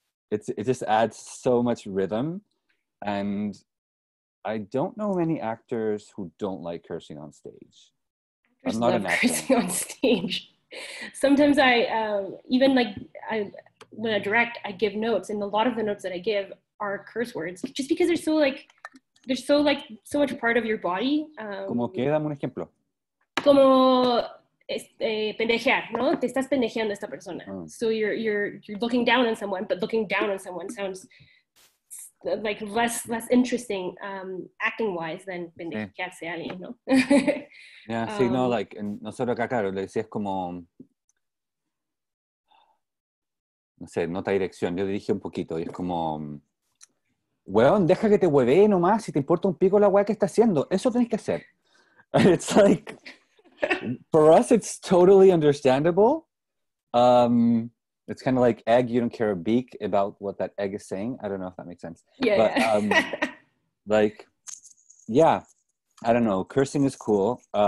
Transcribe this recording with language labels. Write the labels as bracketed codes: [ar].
[en] It just adds so much rhythm. And I don't know many actors who don't like cursing on stage. Actors I'm not love an actor. cursing on stage. Sometimes even like when I direct, I give notes, and a lot of the notes that I give are curse words, just because they're so much part of your body. [es] Como que, dame un ejemplo. Como pendejear, ¿no? Te estás pendejeando a esta persona. [en] So you're looking down on someone, but looking down on someone sounds like less interesting acting wise than [es] pendejearse a alguien, ¿no? Yeah, sí, no, like, nosotros acá, claro, le decías como, no sé, nota dirección, yo dirigí un poquito y es como, weón, deja que te huevee nomás, si te importa un pico la weá que está haciendo, eso tenés que hacer. [en] It's like, for us, it's totally understandable. It's kind of like egg, you don't care a beak about what that egg is saying. I don't know if that makes sense. Yeah. But, like, yeah, I don't know. Cursing is cool.